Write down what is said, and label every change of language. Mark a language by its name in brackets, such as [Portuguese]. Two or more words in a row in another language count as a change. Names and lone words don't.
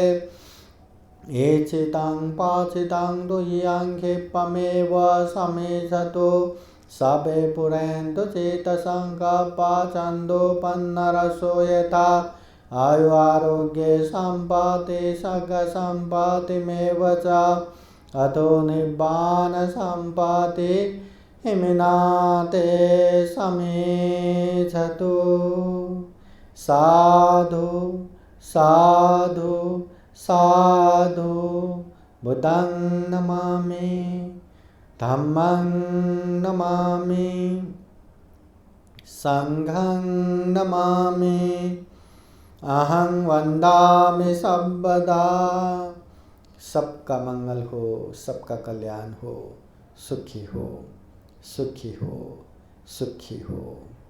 [Pali] एचितं पाचितं दुह्यं क्षिप्रमेव समेषतु सबे पुरन्तु चेतसङ्कल्पा छन्दोपन्नरसो यथा आयु आरोग्ये सम्पत्ति सर्गसम्पत्तिमेव च अतो निब्बान सम्पत्ति हिमिनाते समेषतु। साधु साधु साधु। बुद्धं नमामि, धम्मं नमामि, संघं नमामि, अहं वन्दामि सर्वदा। [Hindi] सबका मंगल हो, सबका कल्याण हो, सुखी हो, सुखी हो, सुखी हो।